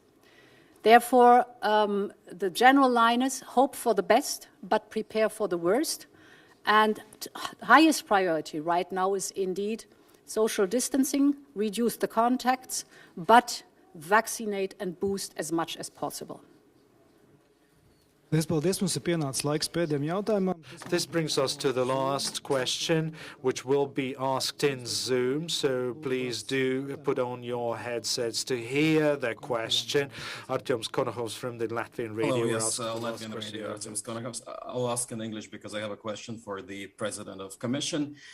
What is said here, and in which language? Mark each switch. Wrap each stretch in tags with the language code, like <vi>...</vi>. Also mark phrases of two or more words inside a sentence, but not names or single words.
<en>Therefore, the general line is hope for the best, but prepare for the worst. And highest priority right now is indeed social distancing, reduce the contacts, but vaccinate and boost as much as possible.</en> <lv>Liels paldies, mums ir pienācis laiks pēdējiem jautājumam.</lv> <en>This brings us to the last question, which will be asked in Zoom, so please do put on your headsets to hear the question. Artyoms Konohovs from the Latvian radio. Hello, yes, Latvian radio, Artyoms Konohovs. I'll ask in English because I have a question for the President of Commission.</en>